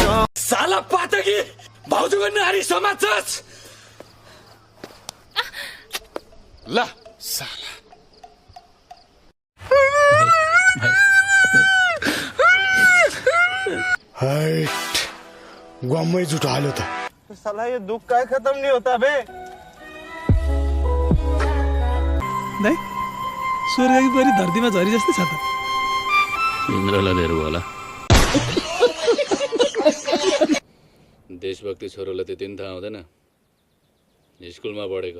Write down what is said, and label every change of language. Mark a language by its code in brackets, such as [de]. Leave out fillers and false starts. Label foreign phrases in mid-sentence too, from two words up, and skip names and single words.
[ne] साला पातकी भाउजूको नारी समाज ल साला हाइट गम्मै जुटो हाल्यो त [hi] साला ये दुख का खत्म नहीं होता बे [ne] दाइ स्वर्गकी परी धरतीमा झरी जस्तै छ त इन्द्रलाई लिएर होला देशभक्ति छोरोलाई त्यति पनि थाहा हुँदैन स्कुलमा पढेको